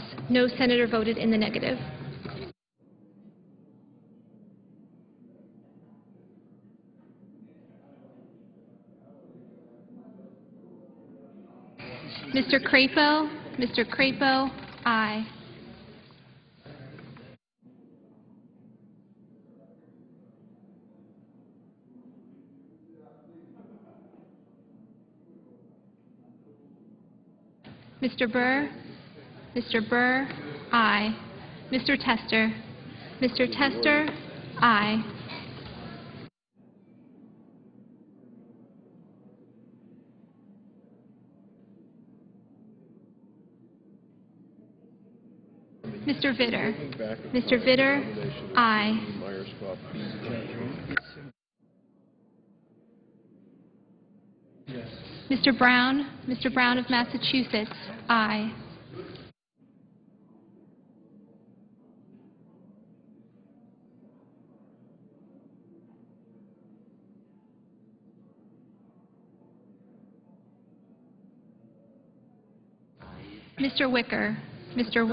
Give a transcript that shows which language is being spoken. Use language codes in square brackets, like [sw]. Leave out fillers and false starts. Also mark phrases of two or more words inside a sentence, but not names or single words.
[en] No senator voted in the negative. Mr. Crapo? Mr. Crapo, aye. Mr. Burr? Mr. Burr, aye. Mr. Tester? Mr. Tester, aye. Mr. Vitter? Mr. Vitter, aye. Mr. Brown? Mr. Brown of Massachusetts, aye. Mr. Wicker? Mr.